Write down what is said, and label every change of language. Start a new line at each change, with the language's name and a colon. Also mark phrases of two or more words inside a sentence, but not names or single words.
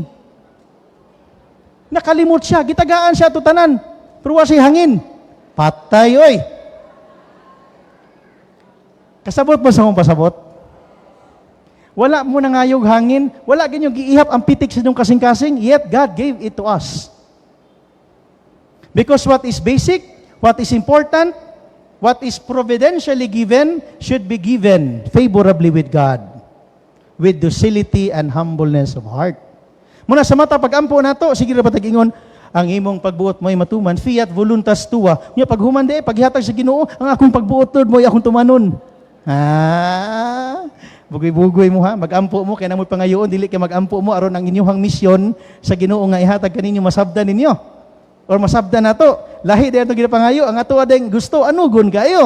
Cebuano: Nakalimot siya, gitagaan siya to tanan. Pero wa siya hangin. Patay oy. Kasabot mo sa akong pasabot? Wala mo nangayog hangin, wala ganyong giihap ang pitik sa inyong kasing-kasing,
English: yet God gave it to us. Because what is basic, what is important, what is providentially given, should be given favorably with God, with docility and humbleness of heart.
Cebuano: Muna sa mata, pag-ampo na to, sige na patag-ingon, ang imong pagbuot mo'y matuman,
Latin: fiat voluntas tua.
Cebuano: Nga paghumande, paghihatag sa Ginoo, ang akong pagbuot Lord mo'y akong tumanon. Bugoy-bugoy mo ha, mag-ampo mo, kaya namoy pangayoon, dili kay mag-ampo mo, aron ang inyong misyon sa Ginoo nga ihatag kaninyo, masabdan ninyo. Or masabdan na to, lahi dahil ito ginapangayo, ang ato adeng gusto, anugon kayo.